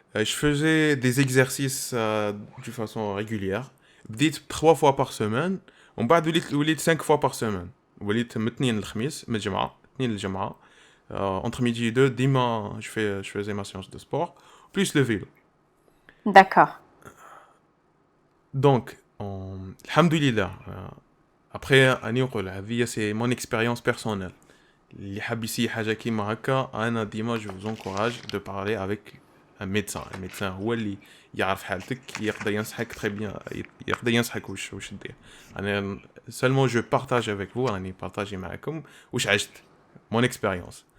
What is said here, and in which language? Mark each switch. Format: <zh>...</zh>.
<fr>Je faisais des exercices de façon régulière.</fr> <ar>بديت</ar> <fr>3 fois par semaine</fr> <ar>ومن بعد وليت</ar> <fr>5 fois par semaine.</fr> <ar>وليت من الاثنين للخميس، من الجمعة اثنين للجمعة.</ar> <fr>Entre midi et deux, dimanche, je faisais ma séance de sport, plus le vélo. D'accord. Donc, alhamdoulilah, après,</fr> <ar>أني نقول هذه</ar> <fr>c'est mon expérience personnelle.</fr> <ar>اللي حاب يسي حاجة كيما هكا أنا ديما</ar> <fr>je vous encourage de parler avec un médecin.</fr> <ar>Un médecin هو اللي يعرف حالتك، يقدر ينصحك</ar> <fr>très bien،</fr> <ar>يقدر ينصحك وش دير. أنا</ar> <fr>seulement je partage avec vous،</fr> <ar>راني بارطاجي معكم وش عشت</ar> <fr>mon expérience.</fr>